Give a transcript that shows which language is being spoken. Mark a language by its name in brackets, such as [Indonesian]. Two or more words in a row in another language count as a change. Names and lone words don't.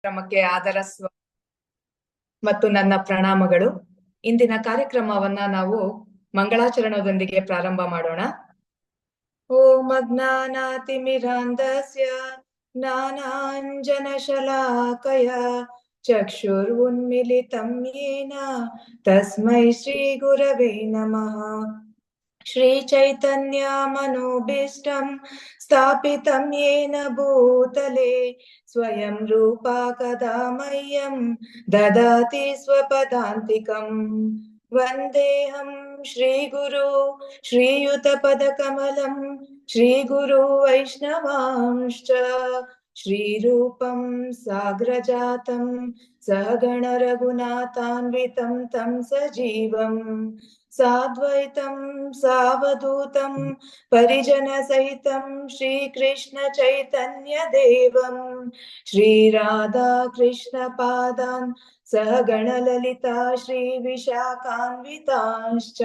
[Kannada] ಕಾರ್ಯಕ್ರಮಕ್ಕೆ ಮತ್ತು ನನ್ನ ಪ್ರಣಾಮಗಳು. ಇಂದಿನ ಕಾರ್ಯಕ್ರಮವನ್ನ ನಾವು ಮಂಗಳಾಚರಣದೊಂದಿಗೆ ಪ್ರಾರಂಭ ಮಾಡೋಣ. [Sanskrit] ಓಂ ಅಜ್ಞಾನಾತಿಮಿರಾಂಧಸ್ಯ ಜ್ಞಾನಾಂಜನಶಲಾಕಯ ಚಕ್ಷುರುನ್ಮಿಲಿತಂ ಯೇನ ತಸ್ಮೈ ಶ್ರೀ ಗುರವೇ ನಮಃ. ಶ್ರೀ ಚೈತನ್ಯ ಮನೋಭೀಷ್ಟಂ ಸ್ಥಾಪಿತಂ ಯೇನ ಭೂತಲೆ ಸ್ವಯಂ ರೂಪ ಕದಾ ಮಹ್ಯಂ ದದಾತಿ ಸ್ವಪದಾಂತಿಕಂ. ವಂದೇಹಂ ಶ್ರೀ ಗುರು ಶ್ರೀಯುತ ಪದ ಕಮಲಂ ಶ್ರೀ ಗುರು ವೈಷ್ಣವಾಂಶ್ಚ ಶ್ರೀರೂಪಂ ಸಾಗ್ರಜಾತಂ ಸಹಗಣ ರಘುನಾಥಾನ್ವಿತಂ ತಂ ಸಜೀವಂ ಸಾದ್ವೈತಂ ಸಾವಧೂತಂ ಪರಿಜನ ಸಹಿತಂ ಶ್ರೀ ಕೃಷ್ಣ ಚೈತನ್ಯ ದೇವಂ ಶ್ರೀ ರಾಧಾ ಕೃಷ್ಣ ಪಾದಾನ್ ಸಹಗಣ ಲಲಿತಾ ಶ್ರೀ ವಿಶಾಖಾನ್ವಿತಾಶ್ಚ.